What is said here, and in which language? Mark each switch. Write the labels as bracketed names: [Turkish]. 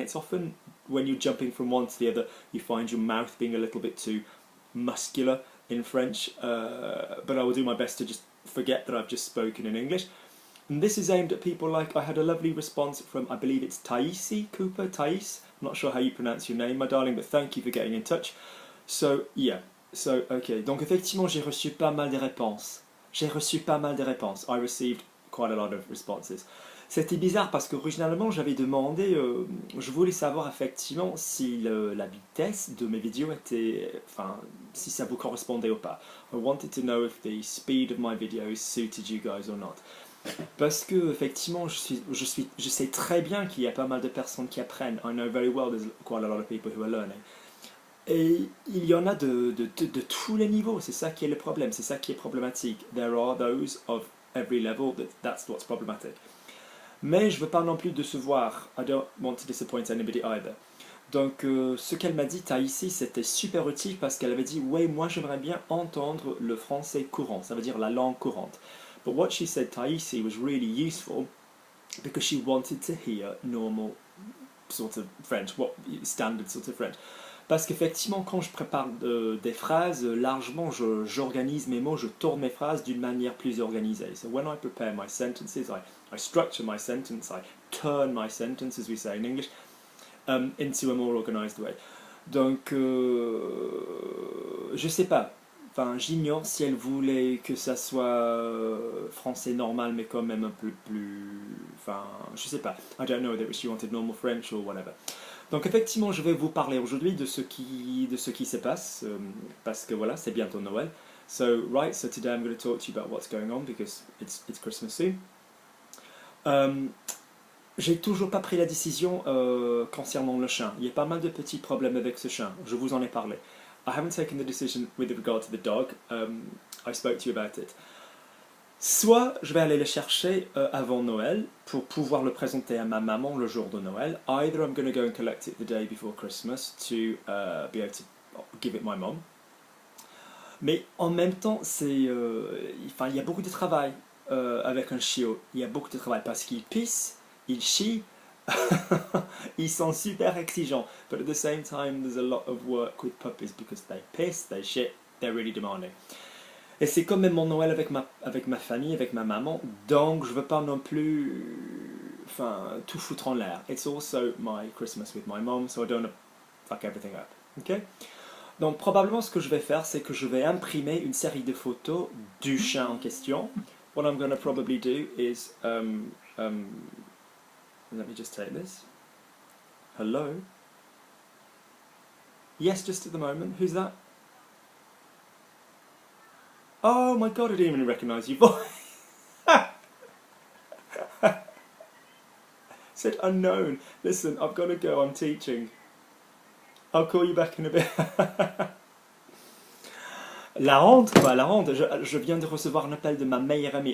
[English] It's often when you're jumping from one to the other, you find your mouth being a little bit too muscular in French, but I will do my best to just forget that I've just spoken in English. And this is aimed at people like, I had a lovely response from, I believe it's Thaïsi Cooper, Thais. I'm not sure how you pronounce your name, my darling, but thank you for getting in touch. So, yeah. So, okay. [French] Donc, effectivement, j'ai reçu pas mal de réponses. J'ai reçu pas mal de réponses. [English] I received quite a lot of responses. [French] C'était bizarre parce qu'originalement, j'avais demandé, je voulais savoir effectivement si la vitesse de mes vidéos était, enfin, si ça vous correspondait ou pas. [English] I wanted to know if the speed of my videos suited you guys or not. [French] Parce que effectivement, je sais très bien qu'il y a pas mal de personnes qui apprennent. [English] I know very well there's quite a lot of people who are learning. [French] Et il y en a de tous les niveaux. C'est ça qui est le problème. C'est ça qui est problématique. [English] There are those of every level. That's what's problematic. [French] Mais je ne veux pas non plus décevoir. [English] I don't want to disappoint anybody either. [French] Donc, ce qu'elle m'a dit, ici, c'était super utile parce qu'elle avait dit, ouais, moi j'aimerais bien entendre le français courant. Ça veut dire la langue courante. [English] But what she said, Thaïsi, was really useful because she wanted to hear normal sort of French, what standard sort of French. [French] Parce qu'effectivement, quand je prépare des phrases, largement, j'organise mes mots, je tourne mes phrases d'une manière plus organisée. [English] So when I prepare my sentences, I structure my sentence, I turn my sentence, as we say in English, into a more organised way. [French] Donc, je sais pas. Enfin, j'ignore si elle voulait que ça soit français normal, mais quand même un peu plus... Enfin, je sais pas. [English] I don't know whether she wanted normal French or whatever. [French] Donc effectivement, je vais vous parler aujourd'hui de ce qui se passe, parce que voilà, c'est bientôt Noël. [English] So today I'm going to talk to you about what's going on, because it's Christmas soon. [French] J'ai toujours pas pris la décision concernant le chien. Il y a pas mal de petits problèmes avec ce chien. Je vous en ai parlé. [English] I haven't taken the decision with regard to the dog. I spoke to you about it. [French] Soit je vais aller le chercher avant Noël pour pouvoir le présenter à ma maman le jour de Noël. [English] Either I'm going to go and collect it the day before Christmas to be able to give it my mom. [French] Mais en même temps, il y a beaucoup de travail avec un chiot. Il y a beaucoup de travail parce qu'il pisse, il chie. Ils sont super exigeants, [English] but at the same time there's a lot of work with puppies because they piss, they shit, they're really demanding. [French] Et c'est comme même mon Noël avec ma famille, avec ma maman, donc je veux pas non plus tout foutre en l'air. [English] It's also my Christmas with my mom, so I don't want to fuck everything up. Okay? [French] Donc probablement ce que je vais faire, c'est que je vais imprimer une série de photos du chien en question. [English] What I'm going to probably do is let me just take this. Hello? Yes, just at the moment. Who's that? Oh my god, I didn't even recognise your voice. Said unknown. Listen, I've got to go, I'm teaching. I'll call you back in a bit. [French] La honte, quoi, la honte. Je viens de recevoir un appel de ma meilleure amie.